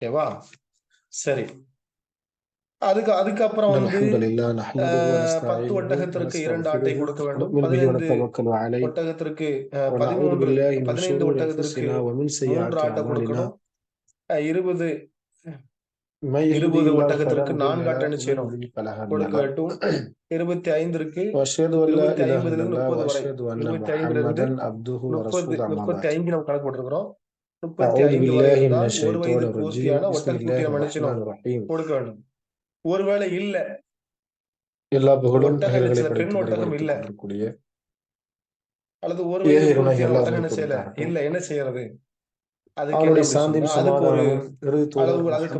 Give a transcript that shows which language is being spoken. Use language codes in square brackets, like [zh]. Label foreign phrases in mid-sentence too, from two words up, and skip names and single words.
[ta] ஓகேவா? சரி. அதுக்கப்புறம் வந்து [ar] الحمد لله نحمده [ta] 10 [ar] ونستعينه [ta] ஒட்டகத்திற்கு 2 ஆட்டை [ar] ونستغفره [ta] கொடுக்க வேண்டும். [ar] ونؤمن به [ta] 15 [ar] ونتوكل عليه [ta] ஒட்டகத்திற்கு [ar] ونعوذ [ta] 13 [ar] بالله من [ta] 15 [ar] شرور [ta] ஒட்டகத்திற்கு [ar] أنفسنا ومن [ta] 3 [ar] سيئات [ta] ஆட்டை [ar] أعمالنا. [ta] கொடுக்கணும். 20 [ar] من يهده [ta] 20 [ar] الله فلا [ta] ஒட்டகத்திற்கு [ar] مضل [ta] 4 [ar] له [ta] ஆட்டை என்ன [ar] ومن [ta] செய்யணும்? [ar] يضلل فلا هادي [ta] கொடுக்க [ar] له. [ta] வேண்டும். 25ற்கு [ar] وأشهد أن لا [ta] 25 [ar] إله إلا [ta] 50லிருந்து [ar] الله [ta] 30 வரை. [ar] وأشهد أن [ta] 25லிருந்து [ar] محمدا عبده [ta] 30 [ar] ورسوله أما بعد. [ta] 35 நம்ம கணக்கு போட்டிருக்கிறோம். [ar] أعوذ [ta] 35 வரை [ar] بالله من [ta] இருந்தால் 1 [ar] الشيطان [ta] வயது [ar] الرجيم [ta] பூர்த்தியான [ar] بسم الله [ta] ஒட்டகக்குட்டியை நம்ம என்ன [ar] الرحمن [ta] செய்யணும்? [ar] الرحيم. [ta] கொடுக்க வேண்டும். ஒருவேளை இல்ல, எல்லா புகழும் ஒட்டகம் இறைவனை சில பெண் படைத்து ஒட்டகம் இல்ல, பரிபாலித்துக் கொண்டிருக்கூடிய அல்லது 1 வயது இறைவனாகிய பூர்த்தியான அல்லாஹ் ஒட்டகம் என்ன மீது செய்யல, உண்டாகட்டும். இல்ல, என்ன செய்யறது? அதுக்கு என்ன அவனுடைய அப்படி சொன்னா, சாந்தியும் அதுக்கு ஒரு சமாதானமும் இறுதி தூதர் அளவுகள், அதுக்கு